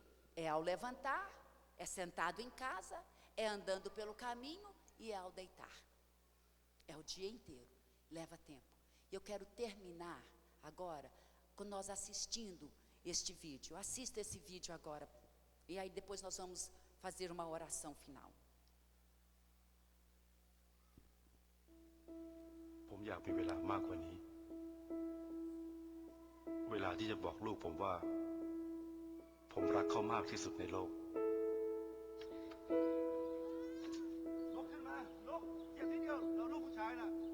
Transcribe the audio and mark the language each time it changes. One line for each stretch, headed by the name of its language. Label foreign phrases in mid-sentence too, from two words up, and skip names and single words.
Portuguese: É ao levantar, é sentado em casa, é andando pelo caminho e é ao deitar. É o dia inteiro. Leva tempo. E eu quero terminar agora com nós assistindo este vídeo. Assista esse vídeo agora. E aí depois nós vamos fazer uma oração final.
Thai: ผมอยากมีเวลามากกว่านี้ เวลาที่จะบอกลูกผมว่า ผมรักเขามากที่สุดในโลก ลุกขึ้นมา ลุกเหยียบนิดเดียวเราลูกผู้ชายน่ะ